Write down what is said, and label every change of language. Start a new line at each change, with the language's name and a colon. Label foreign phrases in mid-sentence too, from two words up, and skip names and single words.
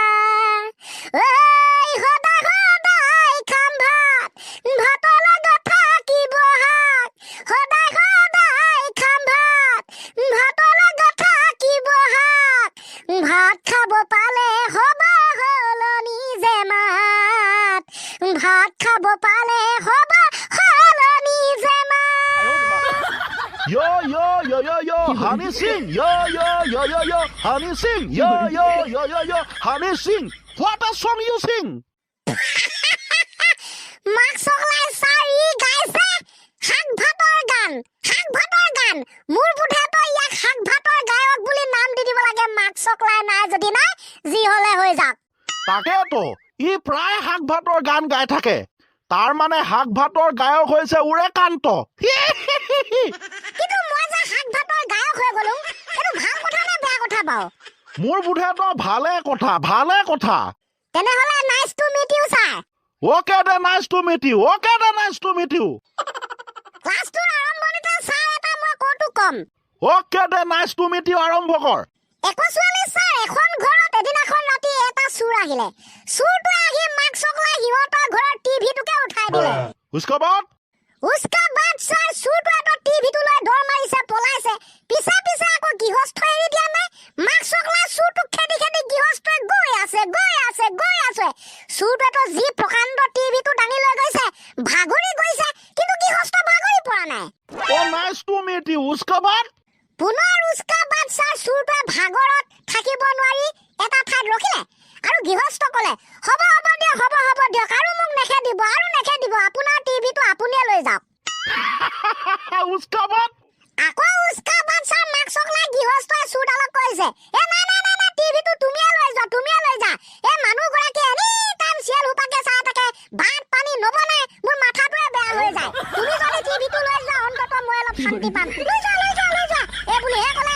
Assamese: ওই সদায় সদায় খাম ভাত ভাতৰ লগত থাকিব শাক সদায় সদায় খাম ভাত ভাতৰ লগত থাকিব শাক ভাত খাব পালে হ'ব সলনি যে মাত ভাত খাব পালে হ'ব সলনি যে
English: Yo, yo, yo, yo, yo, Honey Singh. Yo, yo, yo, yo, yo, Honey Singh. Yo, yo, yo, yo, yo, Honey Singh. What a song you sing?
Assamese: মাক চকলাই চাৰি গাইছে শাক ভাতৰ গান মোৰ বুধাটো ইয়াক শাক ভাতৰ গায়ক বুলি নাম দি দিব লাগে মাক চকলাই নাই যদি নাই যি হলে হৈ যাক তাকেতো ই প্ৰায় শাক ভাতৰ গান গাই থাকে তাৰ মানে শাক ভাতৰ গায়ক হৈছে উৰেকান্ত কিন্তু মই যে শাক ভাতৰ গায়ক হৈ গলো এইটো ভাল কথা নে বেয়া কথা বাৰু মোৰ বুধাটো ভালে কথা তেনেহলে
English: nice to meet you
Assamese: ছাৰ
English: Okay, then nice to meet you.
Assamese: ক্লাছটোৰ আৰম্ভণিতে ছাৰ এটা মই কৌতুক কম
English: Okay, then nice to meet you,
Assamese: আৰম্ভ কৰ একচুৱেলি ছাৰ এখন ঘৰত এদিনাখন ৰাতি এটা চুৰ আহিলে চুৰটোৱে আহি মাক চকলাই সিহঁতৰ ঘৰৰ টিভিটোকে উঠাই দিলে
Hindi: उसके बाद
Assamese: ছাৰ চুৰটোৱে তো টিভিটো লৈ দৌৰ মাৰিছে পলাইছে পিছে আকৌ গৃহস্থ এৰি দিয়া নাই মাক চকলাই চুৰটোক খেদি গৃহস্থই গৈ আছে চুৰটোৱে তো যি প্ৰকাণ্ড টিভিটো দাঙি লৈ গৈছে ভাগৰি গৈছে কিন্তু গৃহস্থ ভাগৰি পৰা নাই
English: Oh, nice to meet you.
Hindi: उसके बाद
Assamese: পুনৰ ছাৰ চুৰটোৱে ভাগৰত থাকিব নোৱাৰি এটা ঠাইত ৰখিলে আৰু গৃহস্থ কলে হ'ব দিয়ক আৰু মোক নেখেদিব আপোনাৰ টিভিটো আপুনিয়ে লৈ যাওক
Hindi: उसके बाद
Assamese: আকৌ ছাৰ মাক চকলাই গৃহস্থই চুৰডালক কৈছে নাই টিভিটো তুমিয়ে লৈ যা মানুহ গৰাকী
English: any time
Assamese: চিয়েল হুপাকে চাই থাকে ভাত পানী নবনাই মোৰ মাথাটোৱে বেয়া হৈ যায় তুমি যদি টিভিটো লৈ যোৱা অন্তত মই অলপ শান্তি পাম লৈ যোৱা বুলিহে ক'লে